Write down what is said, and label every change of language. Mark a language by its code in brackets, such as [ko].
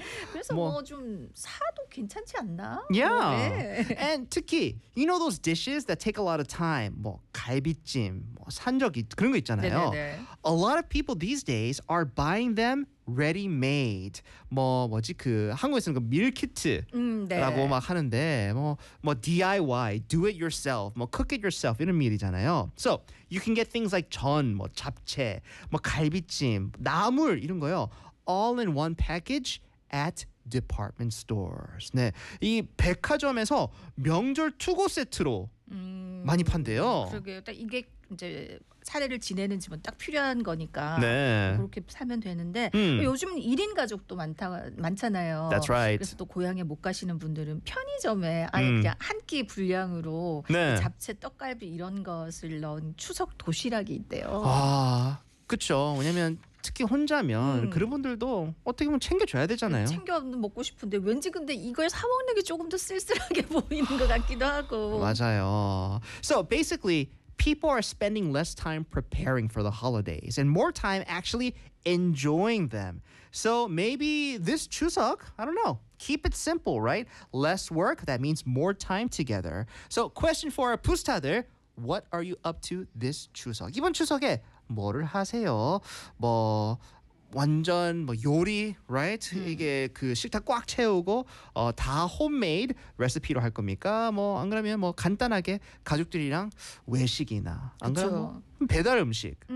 [ko] 그래서 뭐좀 사도 괜찮지 않나? [en] Yeah. 네. And [ko] 특히 [en] you know those dishes that take a lot of time. [ko] 뭐 갈비찜, 뭐 산적이 그런 거 있잖아요. 네네네. [en] A lot of people these days are buying them ready-made. [ko] 뭐 뭐지 그 한국에서는 그 밀키트라고 네. 막 하는데 뭐 DIY, [en] do it yourself, [ko] 뭐 [en] cook it yourself [ko] 이런 밀이잖아요. [en] So you can get things like [ko] 전, 뭐 잡채, 뭐 갈비찜, 나물 이런 거요. [en] All in one package at department stores. [ko] 네, 이 백화점에서 명절 투고 세트로 많이 판대요. 그러게요. 딱 이게 이제 사례를 지내는 집은 딱 필요한 거니까 네. 그렇게 사면 되는데 요즘 1인 가족도 많잖아요. [en] That's right. [ko] 그래서 또 고향에 못 가시는 분들은 편의점에 아예 그냥 한 끼 분량으로 네. 잡채, 떡갈비 이런 것을 넣은 추석 도시락이 있대요. 아, 그렇죠. 왜냐면 특히 혼자면 그런 분들도 어떻게 보면 챙겨줘야 되잖아요. 챙겨 먹고 싶은데 왠지 근데 이걸 사 먹는 게 조금 더 쓸쓸하게 보이는 것 같기도 하고. 맞아요. [en] So basically, people are spending less time preparing for the holidays and more time actually enjoying them. So maybe this Chuseok, I don't know, keep it simple, right? Less work, that means more time together. So question for our 부스타들, what are you up to this Chuseok? [ko] 이번 추석에 뭐를 하세요? 뭐 완전 뭐 요리, right? 이게 그 식탁 꽉 채우고 다 homemade 레시피로 할 겁니까? 뭐 안 그러면 뭐 간단하게 가족들이랑 외식이나 안 그러면 배달 음식.